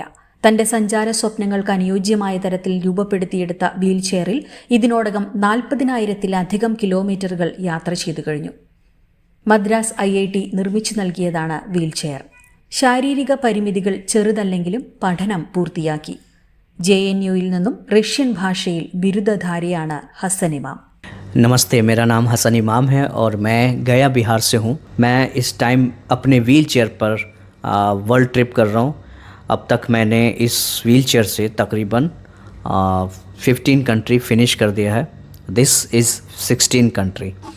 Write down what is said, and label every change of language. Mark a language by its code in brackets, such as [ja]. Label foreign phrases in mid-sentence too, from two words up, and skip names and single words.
[ml] തന്റെ സഞ്ചാര സ്വപ്നങ്ങൾക്ക് അനുയോജ്യമായ തരത്തിൽ രൂപപ്പെടുത്തിയെടുത്ത വീൽചെയറിൽ ഇതിനോടകം 40,000-ത്തിലധികം കിലോമീറ്ററുകൾ യാത്ര ചെയ്തു കഴിഞ്ഞു. മദ്രാസ് IIT നിർമ്മിച്ചു നൽകിയതാണ് വീൽചെയർ. ശാരീരിക പരിമിതികൾ ചെറുതല്ലെങ്കിലും പഠനം പൂർത്തിയാക്കി. JNUയിൽ നിന്നും റഷ്യൻ ഭാഷയിൽ ബിരുദധാരിയാണ് ഹസൻ ഇമാം. [hi] नमस्ते, मेरा नाम हसन इमाम है और मैं गया बिहार से हूँ. मैं इस टाइम अपने [en] wheel chair [hi] पर [en] world trip [hi] कर रहा हूँ. अब तक मैंने इस [en] wheel chair [hi] से तकरीबन 15 कंट्री फिनिश कर दिया है. [en] this is 16 country.